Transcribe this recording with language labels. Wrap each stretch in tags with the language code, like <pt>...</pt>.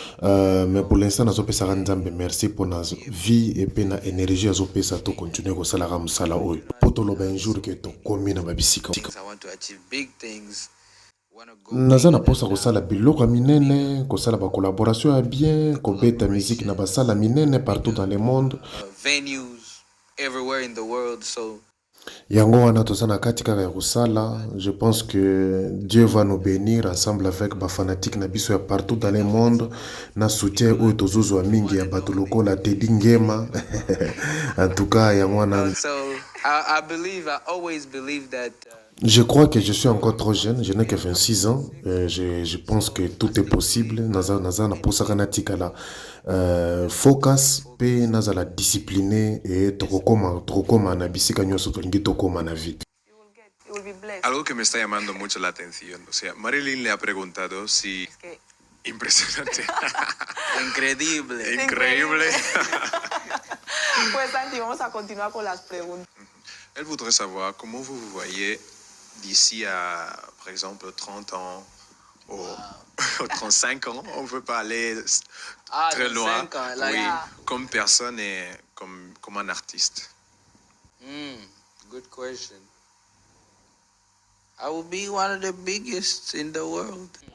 <fr>Mais pour l'instant</fr> <ln>nazopesaka nzambe merci pour na vie et pe na énergie azopesa to continuer kosalaka mosala oyo po toloba</ln> <fr>un jour</fr> <ln>ke tokomi na babisika.</ln> <en>I want to achieve big things. Want to go</en> <ln>naza na posa kosala biloko ya minene kosala bacollaboration ya bien kobeta musique na basala minene</ln> <fr>partout dans le monde.</fr> <en>venues everywhere in the world. So</en> <ln>Yango wana toza na kati kaka ya kosala.</ln> <fr>Je pense que Dieu va nous bénir ensemble avec ba fanatique na biso ya partout dans le monde</fr> <ln>na soutien oyo tozozwa mingi ya bato lokola</ln> <fr>Teddy Ngema. En tout cas</fr> <ln>yango wana</ln> <en>I always believe that</en> <fr>je crois que je suis encore trop jeune, je n'ai que 26 ans. Je pense que tout est possible.</fr> <ln>Naza na posaka na tikala focus pe naza la discipliné et tokokoma na bisika nyonso tolingi tokoma na vie.</ln> <en>You will be blessed.</en> <es>Algo que me está llamando mucho la atención. O sea, Marilyn le ha preguntado si... Es que Impresionante. increíble. Increíble. Pues Santi, vamos a continuar con las preguntas.</es> <fr>Elle voudrait savoir comment vous vous voyez d'ici à, par exemple, 30 ans ou 35 ans. On ne peut pas aller très loin. 35 ans,</fr> <en>like,</en> <fr>oui,</fr> <en>yeah.</en> <fr>comme personne et comme un artiste.</fr> <en>Good question. I will be one of the biggest in the world.</en>